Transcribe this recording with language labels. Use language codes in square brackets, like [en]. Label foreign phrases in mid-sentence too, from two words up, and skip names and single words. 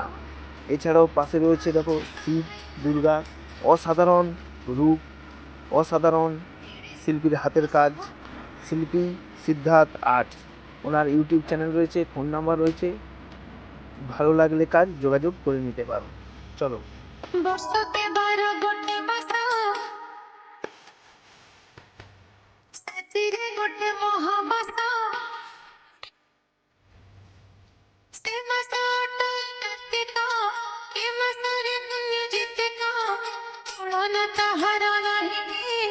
[bn] এছাড়াও পাশে রয়েছে দেখো শিব, দুর্গা, অসাধারণ রূপ, অসাধারণ শিল্পীর হাতের কাজ। শিল্পী সিদ্ধার্থ আর্ট, ওনার ইউটিউব চ্যানেল রয়েছে, ফোন নাম্বার রয়েছে, ভালো লাগলে কাজ যোগাযোগ করে নিতে পারো। চলো। [or] ବର୍ଷକେ ବାର ଗୋଟେ ମାସ ସେଥିରେ ଗୋଟେ ମହାମାସ ସେ ମାସଟା କାର୍ତ୍ତିକ ଏ ମାସରେ ପୁଣ୍ୟ ଯେତେକ ତୁଳନା ତାହାର ନାହିଁ